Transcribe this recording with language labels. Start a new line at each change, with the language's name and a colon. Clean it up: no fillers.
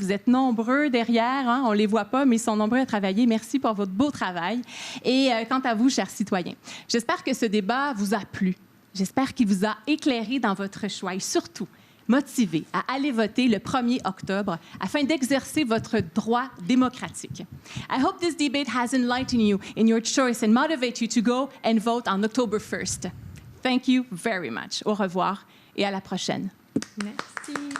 French: Vous êtes nombreux derrière, hein? On ne les voit pas, mais ils sont nombreux à travailler. Merci pour votre beau travail. Et quant à vous, chers citoyens, j'espère que ce débat vous a plu. J'espère qu'il vous a éclairé dans votre choix et surtout, motivés à aller voter le 1er octobre afin d'exercer votre droit démocratique.
English: I hope this debate has enlightened you in your choice and motivate you to go and vote on October 1st. Thank you very much.
French: Au revoir et à la prochaine. Merci.